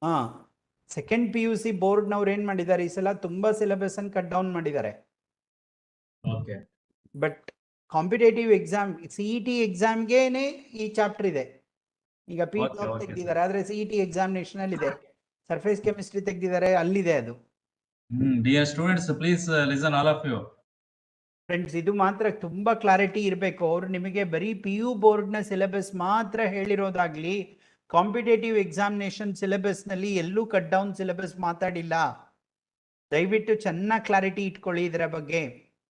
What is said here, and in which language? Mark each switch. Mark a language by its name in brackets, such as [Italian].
[Kannada] ಹಾಂ, second PUC ಬೋರ್ಡ್ನವ್ರು ಏನು ಮಾಡಿದ್ದಾರೆ ಈ ಸಲ ತುಂಬ ಸಿಲೆಬಸ್ ಅನ್ನು ಕಟ್ ಡೌನ್ ಮಾಡಿದ್ದಾರೆ. [English] Okay. [Kannada] But competitive exam CET ಎಕ್ಸಾಮ್ಗೇನೆ ಈ ಚಾಪ್ಟರ್ ಇದೆ. ಈಗ [English] Okay, okay, [Kannada] ತೆಗ್ದಿದ್ದಾರೆ, ಆದರೆ CET ಎಕ್ಸಾಮಿನೇಷನ್ ಅಲ್ಲಿ ಇದೆ. ಸರ್ಫೇಸ್ ಕೆಮಿಸ್ಟ್ರಿ ತೆಗ್ದಿದ್ದಾರೆ, ಅಲ್ಲಿದೆ ಅದು. [English] Dear students, please listen all of you. [Kannada] Friends, ಇದು ಮಾತ್ರ ತುಂಬಾ ಕ್ಲಾರಿಟಿ ಇರಬೇಕು. ಅವರು ನಿಮಗೆ ಬರೀ PU ಬೋರ್ಡ್ನ ಸಿಲೆಬಸ್ ಮಾತ್ರ ಹೇಳಿರೋದಾಗ್ಲಿ, ಕಾಂಪಿಟೇಟಿವ್ ಎಕ್ಸಾಮಿನೇಷನ್ ಸಿಲೆಬಸ್ನಲ್ಲಿ ಎಲ್ಲೂ ಕಟ್ ಡೌನ್ ಸಿಲೆಬಸ್ ಮಾತಾಡಿಲ್ಲ. ದಯವಿಟ್ಟು ಚೆನ್ನಾಗಿ ಕ್ಲಾರಿಟಿ ಇಟ್ಕೊಳ್ಳಿ ಇದರ ಬಗ್ಗೆ.